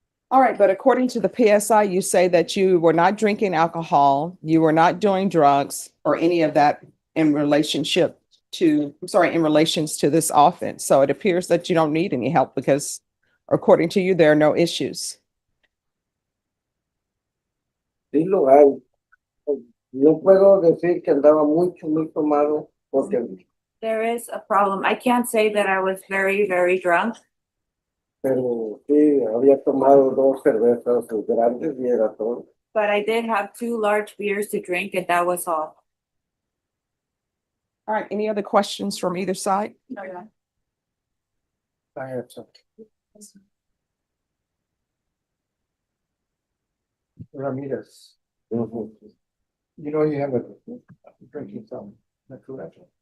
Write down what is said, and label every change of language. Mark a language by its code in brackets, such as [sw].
[en] All right, but according to the PSI, you say that you were not drinking alcohol, you were not doing drugs or any of that in relationship to, in relations to this offense. So it appears that you don't need any help because according to you, there are no issues. [es] Sí lo hay. No puedo decir que andaba muy tomado porque, [en] There is a problem. I can't say that I was very, very drunk, [es] pero sí, había tomado 2 cervezas grandes y era todo. [en] but I did have 2 large beers to drink, and that was all. All right, any other questions from either side? I have some. Ramirez, you know you have a drinking problem, is that correct?